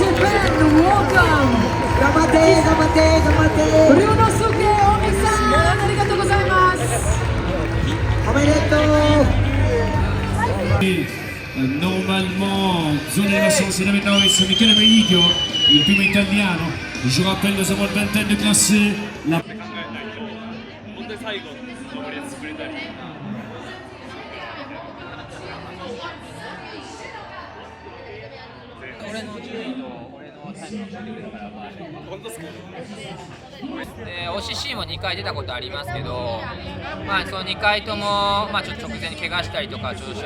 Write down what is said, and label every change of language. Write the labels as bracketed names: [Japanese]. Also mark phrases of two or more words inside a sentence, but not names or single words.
[Japanese] 頑張って頑張って頑張って。ブルーノスケ大見さんありがとうございます。おめでとう。 [French] Normalement, exonération, c'est la maintenant avec Michele Meigno, [Italian] il primo italiano. [French] Je rappelle, nous avons une vingtaine de classés. La... [Japanese] 本当に最後の登りで作れたり。俺の順位と俺のタイムを聞いてくれたから、まあ、本当ですか。で OCC も2回出たことありますけど、まあ、その2回とも、まあ、ちょっと直前に怪我したりとか調子